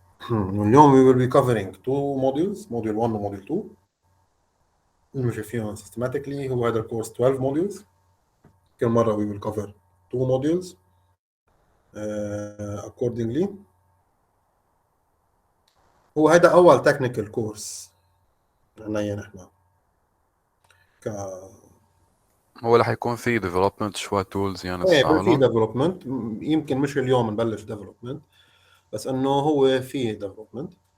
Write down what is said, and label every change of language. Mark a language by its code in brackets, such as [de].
[ar] اليوم [en] we will be covering two modules, module 1 و module 2. [ar] نمشي فيهم [en] systematically. [ar] هو هذا الكورس 12 modules. كل مرة [en] we will cover two modules accordingly. [ar] هو هذا أول [en] technical course [ar] عنا نحن هو رح يكون في development شوي tools يعني ايه في تستعملهم. [en] development. [ar] يمكن مش اليوم نبلش development بس انه هو في development.